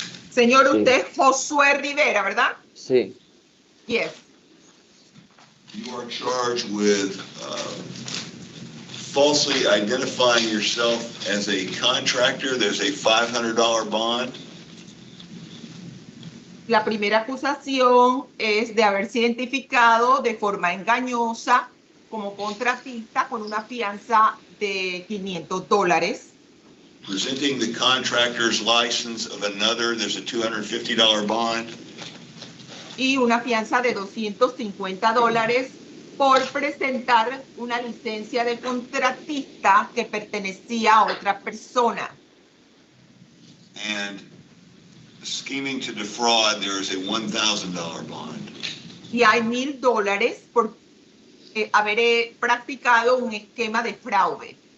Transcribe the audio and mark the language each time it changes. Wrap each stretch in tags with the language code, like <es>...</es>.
<es>Señor, usted es Josué Rivera, ¿verdad? Sí.</es> <en>Yes. You are charged with falsely identifying yourself as a contractor. There's a $500 bond.</en> <es>La primera acusación es de haberse identificado de forma engañosa como contratista con una fianza de $500.</es> <en>Presenting the contractor's license of another, there's a $250 bond.</en> <es>Y una fianza de $250 por presentar una licencia de contratista que pertenecía a otra persona.</es> <en>And scheming to defraud, there is a $1,000 bond.</en> <es>Y hay $1,000 por haber practicado un esquema de fraude.</es>